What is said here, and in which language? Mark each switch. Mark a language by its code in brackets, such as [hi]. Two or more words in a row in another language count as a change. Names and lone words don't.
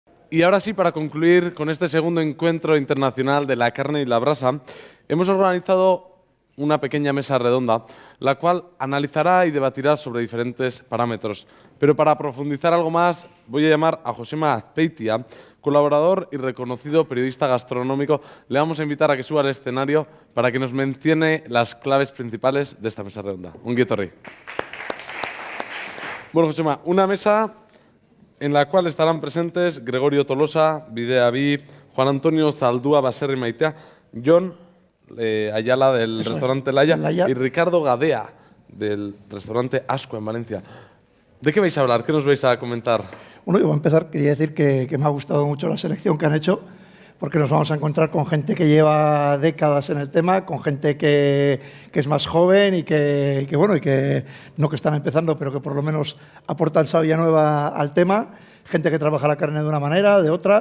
[es] Y ahora sí, para concluir con este segundo encuentro internacional de la carne y la brasa, hemos organizado una pequeña mesa redonda, la cual analizará y debatirá sobre diferentes parámetros. Pero para profundizar algo más, voy a llamar a Josema Azpeitia, colaborador y reconocido periodista gastronómico. Le vamos a invitar a que suba al escenario para que nos mencione las claves principales de esta mesa redonda. [eu] Ongi etorri. Bueno, Josema, [es] una mesa en la cual estarán presentes Gregorio Tolosa, Bidea Bi, Juan Antonio Zaldúa Baserri Maitea, Jon Ayala del restaurante Laya y Ricardo Gadea del restaurante Ascua en Valencia. ¿De qué vais a hablar? ¿Qué nos vais a comentar? Bueno, yo voy a empezar. Quería decir que me ha gustado mucho la selección que han hecho, porque nos vamos a encontrar con gente que lleva décadas en el tema, con gente que es más joven y que no que están empezando, pero que por lo menos aportan savia nueva al tema, gente que trabaja la carne de una manera, de otra.